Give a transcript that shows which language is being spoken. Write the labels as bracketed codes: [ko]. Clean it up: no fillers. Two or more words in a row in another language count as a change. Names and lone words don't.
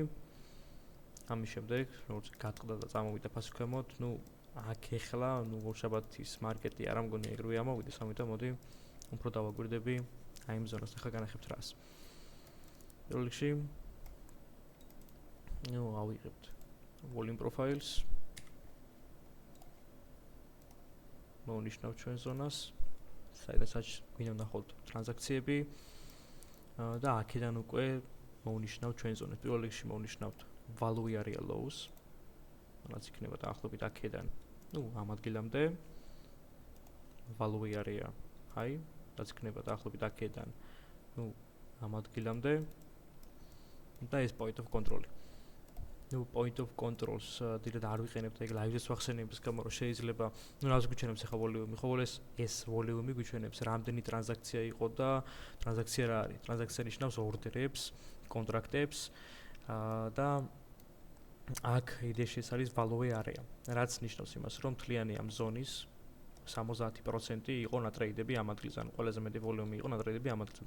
[ka] ამის შემდეგ, როგორც გატყდა და წამოვიდა ფასი ქვემოთ, აქ ეხლა, ორშაბათის მარკეტი არ ამგონია ეგრევე ამოვიდეს, ამიტომ მოდი უფრო დავაგვირდები აი იმ ზონას, ახლა განახებთ რას. პირველ რიგში ავიღებთ [en] volume profiles, [ka] მოვნიშნავთ ჩვენ ზონას, საიდანაც გვინდა ვნახოთ ტრანზაქციები და აქედან უკვე მოვნიშნავთ ჩვენ ზონას. პირველ რიგში მოვნიშნავთ [en] value area lows, [ka] რაც იქნება დაახლოებით აქედან, ამ ადგილამდე, [en] value area high, [ka] რაც იქნება დაახლოებით აქედან, ამ ადგილამდე. და ეს [en] point of control. Point of controls [ka] დიდად არ ვიყენებთ ეგ live-ს ვახსენების გამო, რომ შეიძლება, რას გვიჩვენებს ახლა volume-ი, ხოლმე ეს volume-ი გვიჩვენებს რამდენი ტრანზაქცია იყო და ტრანზაქცია რა არის? ტრანზაქცია ნიშნავს ორდერებს, კონტრაქტებს და აქ იდეაში ეს არის [en] value area, [ka] რაც ნიშნავს იმას, რომ მთლიანი ამ ზონის 70% იყო ნატრეიდები ამ ადგილზე, ანუ ყველაზე მეტი ვოლიუმი იყო ნატრეიდები ამ ადგილზე.